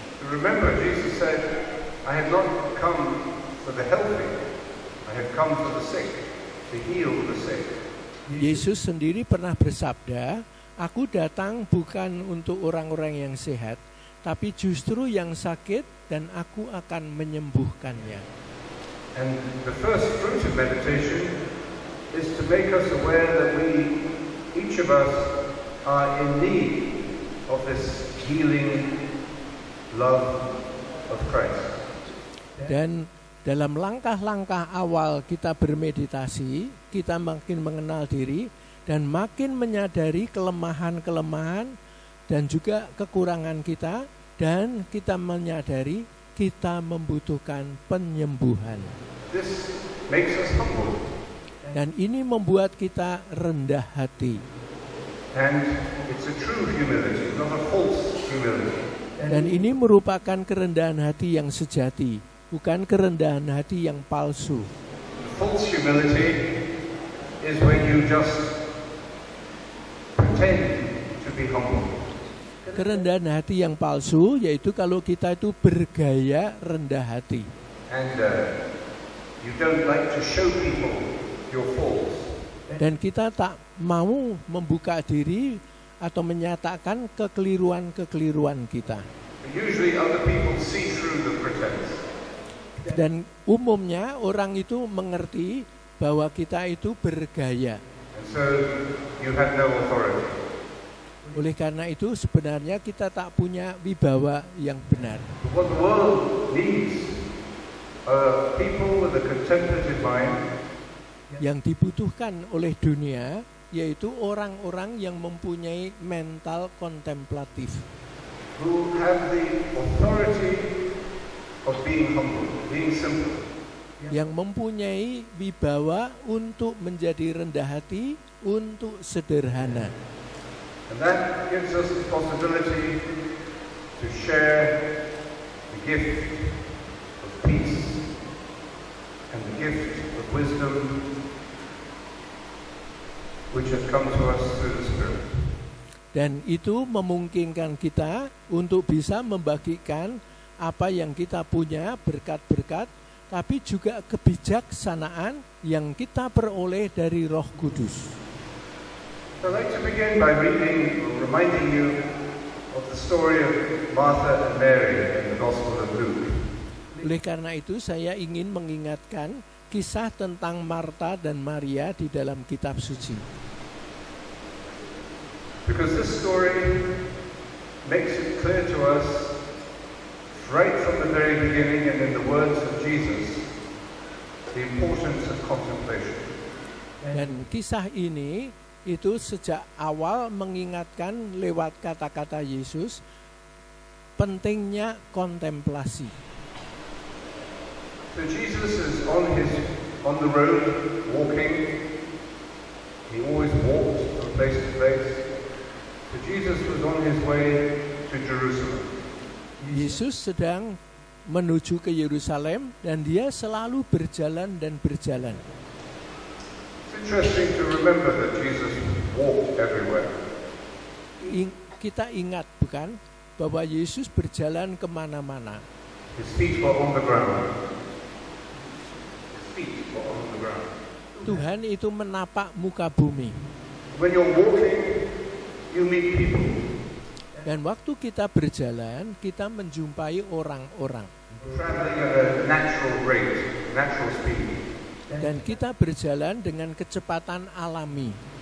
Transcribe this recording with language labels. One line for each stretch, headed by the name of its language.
English: Remember, Jesus said, I have not come for the healthy, I have come for the sick, to heal the sick.
Indonesian: Yesus sendiri pernah bersabda, aku datang bukan untuk orang-orang yang sehat, tapi justru yang sakit dan aku akan menyembuhkannya.
English: And the first fruit of meditation is to make us aware that we, each of us, are in need of this healing love of Christ.
Indonesian: Dan dalam langkah-langkah awal kita bermeditasi, kita makin mengenal diri dan makin menyadari kelemahan-kelemahan dan juga kekurangan kita, dan kita menyadari kita membutuhkan penyembuhan.
English: This makes us humble.
Indonesian: Dan ini membuat kita rendah hati.
English: And it's a true humility, not a false humility.
Indonesian: Dan ini merupakan kerendahan hati yang sejati, bukan kerendahan hati yang palsu.
English: False humility is when you just pretend to be humble.
Indonesian: Kerendahan hati yang palsu yaitu kalau kita itu bergaya rendah hati.
English: And you don't like to show people your faults.
Indonesian: Dan kita tak mau membuka diri atau menyatakan kekeliruan-kekeliruan kita.
English: Usually other people see through the pretense.
Indonesian: Dan umumnya orang itu mengerti bahwa kita itu bergaya.
English: And so you have no authority.
Indonesian: Oleh karena itu sebenarnya kita tak punya wibawa yang benar.
English: But what the world needs are people with a contemplative mind.
Indonesian: Yang dibutuhkan oleh dunia yaitu orang-orang yang mempunyai mental kontemplatif.
English: Who have the authority of being humble, being simple.
Indonesian: Yang mempunyai wibawa untuk menjadi rendah hati, untuk sederhana.
English: And that gives us the possibility to share the gift of peace and the gift of wisdom which has come to us through the Spirit.
Indonesian: Dan itu memungkinkan kita untuk bisa membagikan apa yang kita punya, berkat-berkat, tapi juga kebijaksanaan yang kita peroleh dari Roh Kudus.
English: I'd like to begin by reminding you of the story of Martha and Mary in the Gospel of Luke.
Indonesian: Oleh karena itu saya ingin mengingatkan kisah tentang Marta dan Maria di dalam kitab suci.
English: Because this story makes it clear to us right from the very beginning and in the words of Jesus the importance of contemplation.
Indonesian: Dan kisah ini itu sejak awal mengingatkan lewat kata-kata Yesus pentingnya kontemplasi.
English: So Jesus is on the road walking. He always walked from place to place. So Jesus was on his way to Jerusalem.
Indonesian: Yesus sedang menuju ke Yerusalem dan dia selalu berjalan dan berjalan.
English: It's interesting to remember that Jesus walked everywhere.
Indonesian: Kita ingat bukan bahwa Yesus berjalan kemana-mana.
English: His feet were on the ground. His feet were on the ground.
Indonesian: Tuhan itu menapak muka bumi.
English: When you're walking, you meet people.
Indonesian: Dan waktu kita berjalan, kita menjumpai orang-orang.
English: Traveling at a natural rate, natural speed.
Indonesian: Dan kita berjalan dengan kecepatan alami.